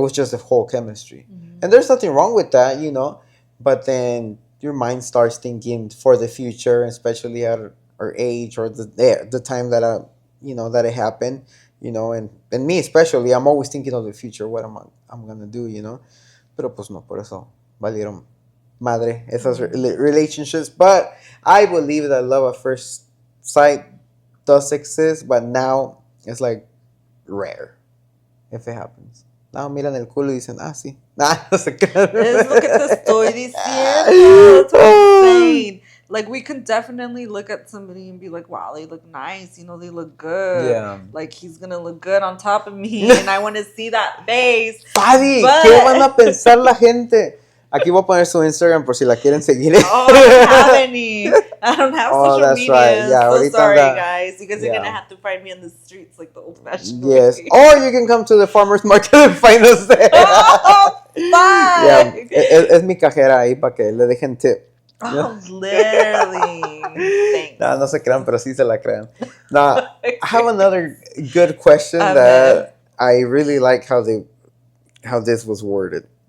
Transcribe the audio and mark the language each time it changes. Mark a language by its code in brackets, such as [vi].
[en] It was just the whole chemistry. And there's nothing wrong with that, you know, but then your mind starts thinking for the future, especially at our age or the time that that it happened, you know, and me especially, I'm always thinking of the future, what I'm gonna do, you know. [es] Pero pues no, por eso valieron madre esas relationships. But I believe that love at first sight does exist, but now it's like rare if it happens. Now miran el culo y dicen, sí. Nah, no se crean. Es lo que te estoy diciendo. [en] That's what I'm saying. Like, we can definitely look at somebody and be like, wow, they look nice. You know, they look good. Yeah. Like, he's going to look good on top of me. And I want to see that face. Fabi, But... [es] ¿qué van a pensar la gente? Aquí voy a poner su Instagram por si la quieren seguir. [en] Oh, I don't have any. I don't have social media. Right. Yeah, so sorry, guys. You guys are going to have to find me on the streets like the old-fashioned Yes. way. Or you can come to the farmer's market and find us there. Oh, fuck! [es] Yeah, es mi cajera ahí para que le dejen tip. [en] Oh, literally. Thanks. [es] No se crean, pero sí se la crean. [en] Now, I have another good question that I really like how this was worded.